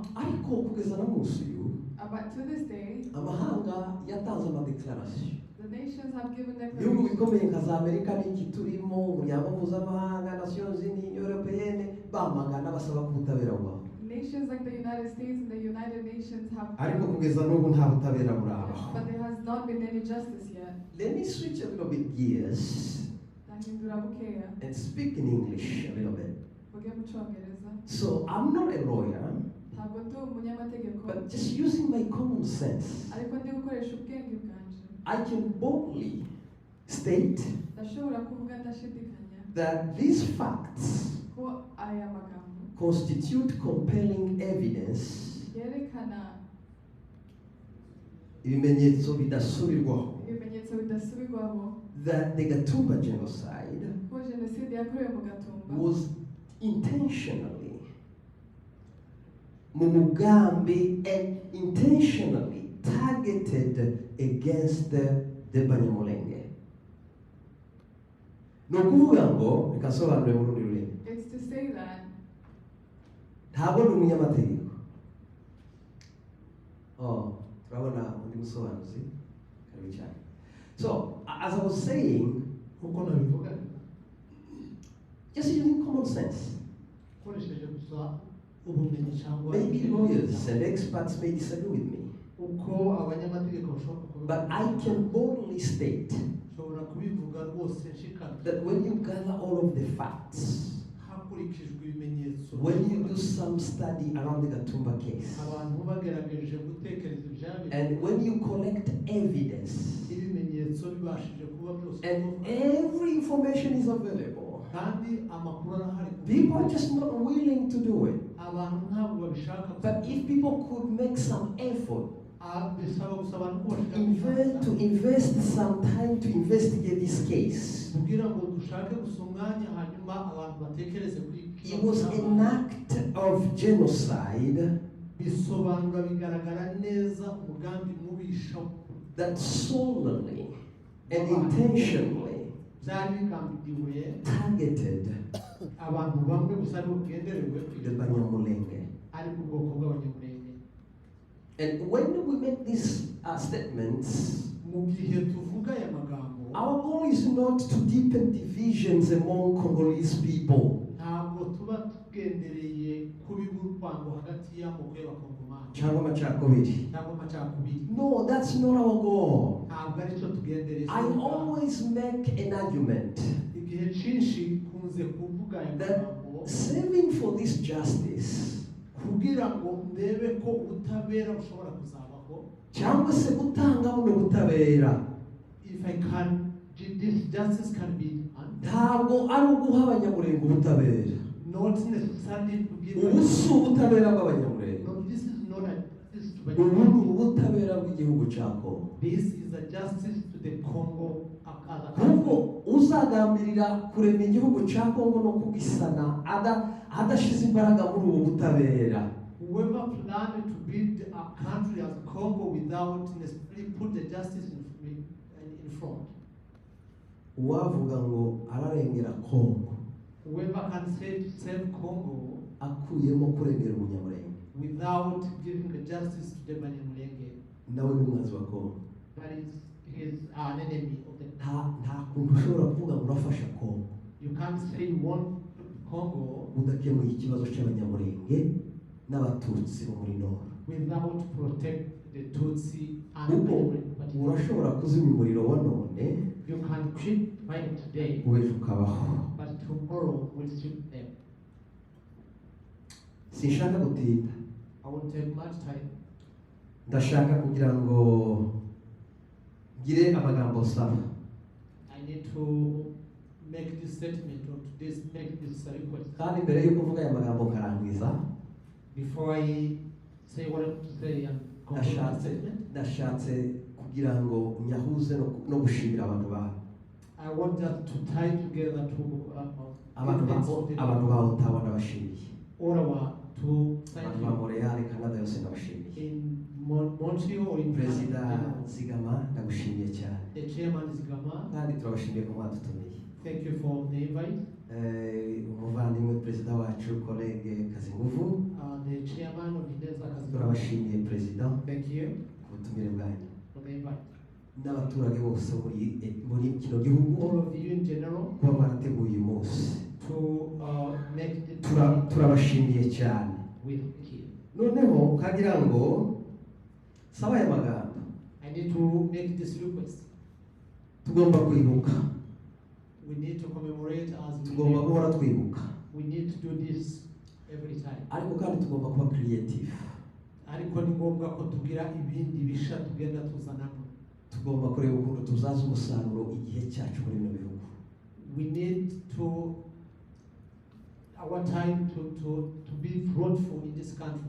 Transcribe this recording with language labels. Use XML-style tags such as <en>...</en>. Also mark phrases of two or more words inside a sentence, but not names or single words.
<rw>ariko kugeza na munsi uyu</rw> <en>But to this day,</en> <rw>amahanga yatanze amadeklarasiyo.</rw> <en>the nations have given</en> <rw>ibihugu</rw> <en>declarations.</en> <rw>bikomeye nka za Amerika n'iki turimo, umuryango mpuzamahanga, Nations Unies, Européenne, bamagana basaba ko ubutabera bubaho.</rw> <en>Nations like the United States and the United Nations have,</en> <rw>ariko kugeza n'ubu nta butabera buraho.</rw> <en>but there has not been any justice yet. Let me switch a little bit gears</en> <rw>Ndahindura bukeya,</rw> <en>and speak in English a little bit.</en> <rw>mvuge mu Cyongereza.</rw> <en>So I'm not a lawyer,</en> <rw>Ntabwo ndi umunyamategeko,</rw> <en>but just using my common sense,</en> <rw>ariko ndi gukoresha ubwenge bwanje.</rw> <en>I can boldly state</en> <rw>Ndashobora kuvuga ndashidikanya</rw> <en>that these facts</en> <rw>ko aya magambo</rw> <en>constitute compelling evidence,</en> <rw>yerekana ibimenyetso bidasubirwaho, ibimenyetso bidasubirwaho</rw> <en>that the Gatumba genocide</en> <rw>ko jenoside yakorewe mu Gatumba</rw> <en>was intentionally</en> <rw>mu mugambi</rw> <en>and intentionally targeted against the Banyamulenge.</en> <rw>Ni ukuvuga ngo reka nsobanure mu rundi rurimi.</rw> <en>It's to say that</en> <rw>Ntabwo ni umunyamategeko. Turabona undi musobanuzi karibu cyane.</rw> <en>So as I was saying,</en> <rw>uko nabivuga</rw> <en>just using common sense.</en> <rw>ukoresheje gusa ubumenyi cyangwa</rw> <en>Maybe lawyers and experts may disagree with me,</en> <rw>uko abanyamategeko bashobora kubivuga,</rw> <en>but I can boldly state</en> <rw>ushobora kubivuga rwose nshikamye</rw> <en>that when you gather all of the facts,</en> <rw>hakurikijwe ibimenyetso,</rw> <en>when you do some study around the Gatumba case,</en> <rw>abantu bagerageje gutekereza ibyabereye,</rw> <en>and when you collect evidence,</en> <rw>ibimenyetso bibashije kuba byose,</rw> <en>and every information is available,</en> <rw>kandi amakuru arahari,</rw> <en>people are just not willing to do it.</en> <rw>abantu ntabwo babishaka.</rw> <en>But if people could make some effort</en> <rw>bisaba gusa abantu ko bashaka</rw> <en>to invest some time to investigate this case,</en> <rw>kugira ngo dushake gusa umwanya hanyuma abantu batekereze kuri</rw> <en>it was an act of genocide</en> <rw>bisobanura bigaragara neza umugambi mubisha</rw> <en>that solely and intentionally</en> <rw>byari bigambiwe</rw> <en>targeted</en> <rw>abantu bamwe gusa ari ugenderewe</rw> <en>the Banyamulenge.</en> <rw>ari ku bwoko bw'abanyamulenge.</rw> <en>And when we make these statements,</en> <rw>mu gihe tuvuga aya magambo,</rw> <en>our goal is not to deepen divisions among Congolese people.</en> <rw>ntabwo tuba tugendereye kubiba urwango hagati y'amoko y'abakongomani cyangwa amacakubiri.</rw> <en>No, that's not our goal.</en> <rw>ntabwo ari cyo tugendereye.</rw> <en>I always make an argument</en> <rw>igihe cyinshi kunze kuvuga aya</rw> <en>that</en> <rw>magambo</rw> <en>saving for this justice,</en> <rw>kugira ngo ndebe ko ubutabera bushobora kuzabaho, cyangwa se gutanga buno butabera,</rw> <en>if I can, this justice can be done,</en> <rw>ntabwo ari uguha abanyamurenge ubutabera.</rw> <en>not necessarily to give</en> <rw>ubu si ubutabera bw'abanyamurenge,</rw> <en>no, this is not a justice to</en> <rw>ubu ni ubutabera bw'igihugu cya Congo.</rw> <en>This is a justice to the Congo as a</en> <rw>kuko uzagambirira kurema igihugu cya Congo no kugisana adashize imbaraga muri ubu butabera,</rw> <en>whoever planned to build a country as Congo without necessarily put the justice in front.</en> <rw>uwavuga ngo ararengera Kongo</rw> <en>Whoever can save Congo</en> <rw>akuyemo kurengera umunyamurenge</rw> <en>without giving the justice to the Banyamulenge,</en> <rw>nawe ni umwanzi wa Kongo.</rw> <en>that is his an enemy of the.</en> <rw>Nta kuntu ushobora kuvuga ngo urafasha Kongo</rw> <en>You can't say you want Congo</en> <rw>udakemuye ikibazo cy'abanyamurenge n'abatutsi bo muri Nord</rw> <en>without protect the Tutsi and</en> <rw>kuko urashobora kuzimya umuriro wa none</rw> <en>you can quit fighting today,</en> <rw>uwejo ukabaho.</rw> <en>but tomorrow will strip them.</en> <rw>Sinshaka gutinda,</rw> <en>I won't take much time.</en> <rw>ndashaka kugira ngo ngire amagambo saba.</rw> <en>I need to make this statement or to make this request.</en> <rw>Kandi mbere yo kuvuga aya magambo nkarangiza,</rw> <en>Before I say what I want to say and conclude my statement,</en> <rw>ndashatse kugira ngo nyahuze no gushimira abantu bawe.</rw> <en>I want us to tie together to</en> <rw>abantu bawe Ottawa ndabashimiye,</rw> <en>Ottawa to</en> <rw>abantu ba Montreal, Canada yose ndabashimiye.</rw> <en>in Montreal or in</en> <rw>Perezida</rw> <en>Canada.</en> <rw>Zigama ndagushimiye cyane,</rw> <en>The chairman is Gama.</en> <rw>kandi turabashimiye ko mwadutumiye.</rw> <en>Thank you for the invite.</en> <rw>Umuvandimwe perezida wacu kolege Kazinguvu,</rw> <en>The chairman of Ineza Kazinguvu.</en> <rw>turabashimiye perezida</rw> <en>Thank you</en> <rw>ku butumire bwanyu,</rw> <en>for the invite.</en> <rw>n'abaturage bose muri kino gihugu</rw> <en>All of you in general</en> <rw>kuba mwarateguye uyu munsi,</rw> <en>to make the</en> <rw>turabashimiye cyane.</rw> <en>with you.</en> <rw>Noneho kagira ngo saba aya magambo,</rw> <en>I need to make this request.</en> <rw>tugomba kwibuka,</rw> <en>We need to commemorate as we</en> <rw>tugomba</rw> <en>live.</en> <rw>guhora twibuka,</rw> <en>We need to do this every time.</en> <rw>ariko kandi tugomba kuba creative, Ariko ni ngombwa ko tugira ibindi bisha tugenda tuzanamo. tugomba kureba ukuntu tuzaza umusaruro igihe cyacu muri bino bihugu.</rw> <en>We need to our time to be fruitful in this country.</en>